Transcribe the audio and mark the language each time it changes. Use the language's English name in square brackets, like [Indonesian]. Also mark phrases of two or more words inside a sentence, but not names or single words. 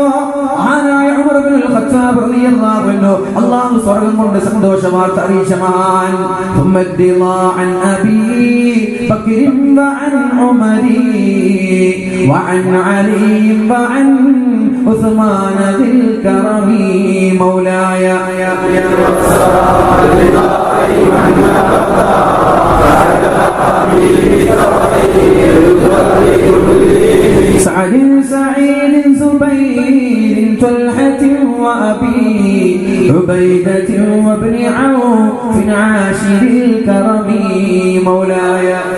[Malayalam] മഹാനായ ഉമർ ഇബ്നുൽ ഖത്താബ് [Arabic] رضي الله عنه [Malayalam] അല്ലാഹു സ്വർഗ്ഗം കൊണ്ട് സന്തോഷ വാർത്ത അറിയിച്ച മഹാൻ. [Arabic] ثم الرضا عن أبي بكر وعن عمر وعن علي وعن عثمان ذي الكرم مولاي سعد سعيد زبير طلحة وأبي عبيدة وابن عوف عاشر الكرم مولاي